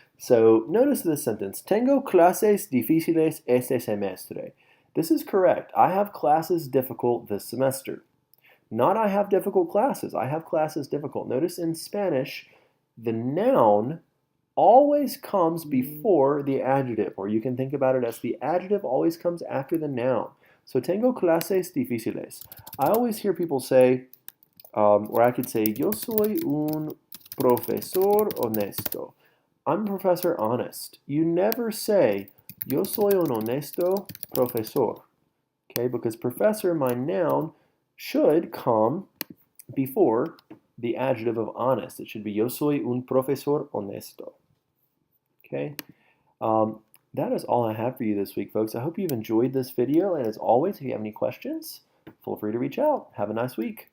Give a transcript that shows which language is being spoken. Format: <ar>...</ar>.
<en>So notice this sentence,</en> <es>tengo clases difíciles este semestre.</es> <en>This is correct. I have classes difficult this semester. Not I have difficult classes. I have classes difficult. Notice in Spanish, the noun always comes before the adjective, or you can think about it as the adjective always comes after the noun.</en> <es>So tengo clases difíciles.</es> <en>I always hear people say, or I could say,</en> <es>yo soy un profesor honesto.</es> <en>I'm a professor honest. You never say,</en> <es>yo soy un honesto profesor.</es> <en>Okay, because professor, my noun, should come before the adjective of honest. It should be</en> <es>yo soy un profesor honesto.</es> <en>Okay, that is all I have for you this week, folks. I hope you've enjoyed this video, and as always, if you have any questions, feel free to reach out. Have a nice week.</en>